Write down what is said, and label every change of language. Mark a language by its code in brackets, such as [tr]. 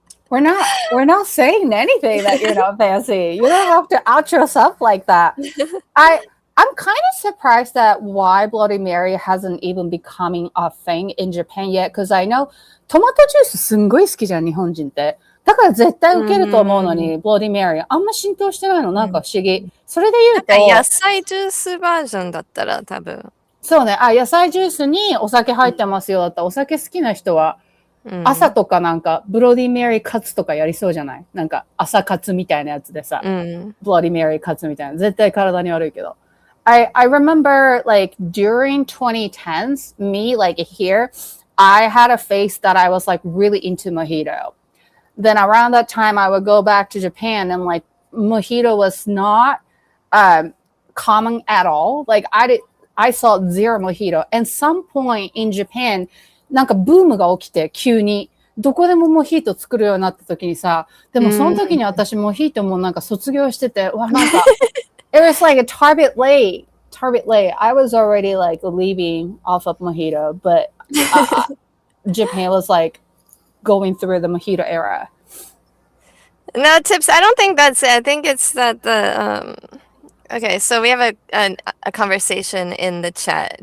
[en] We're not saying anything that you're not fancy. You don't have to out yourself like that. I'm kind of surprised that why Bloody Mary hasn't even becoming a thing in Japan yet, because I know [ja] トマトジュースすんごい好きじゃん、日本人って。だから絶対受けると思うのに、Bloody Mary あんま浸透してないの、なんか不思議。それで言うと、野菜ジュースバージョンだったら多分。そうね、野菜ジュースにお酒入ってますよだったら、お酒好きな人は、朝とかなんか、ブロディメリーカツとかやりそうじゃない？なんか、朝カツみたいなやつでさ、ブロディメリーカツみたいな。絶対体に悪いけど。 [en] I remember like during 2010s, me like here, I had a phase that I was like really into mojito. Then around that time, I would go back to Japan and like mojito was not common at all. Like I saw zero mojito. And some point in Japan, [ja] なんかブームが起きて急にどこでもモヒート作るようになった時にさ、でもその時に私モヒートもなんか卒業してて、わなんか [en] it was like a Tarbit late. I was already like leaving off of mojito, but Japan was like going through the mojito era. No, Tips, I don't think that's it. I think it's that the okay, so we have a conversation in the chat.